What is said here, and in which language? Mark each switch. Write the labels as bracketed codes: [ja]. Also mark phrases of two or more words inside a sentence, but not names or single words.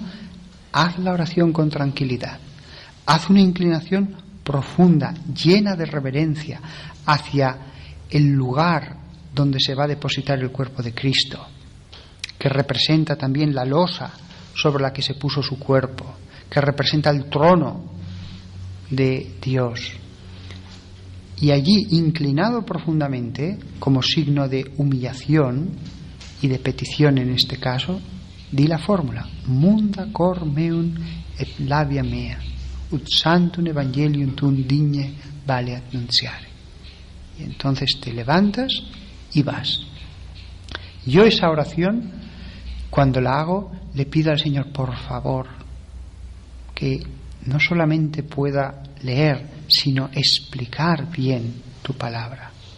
[es] Haz la oración con tranquilidad. Haz una inclinación profunda, llena de reverencia hacia el lugar donde se va a depositar el cuerpo de Cristo, que representa también la losa sobre la que se puso su cuerpo, que representa el trono de Dios. Y allí, inclinado profundamente, como signo de humillación y de petición en este caso, di la fórmula: [la] Munda cor meum et labia mea, ut sanctum evangelium tuum digne vale annunciare. [es] Y entonces te levantas y vas. Yo esa oración, cuando la hago, le pido al Señor, por favor, que no solamente pueda leer, sino explicar bien tu palabra.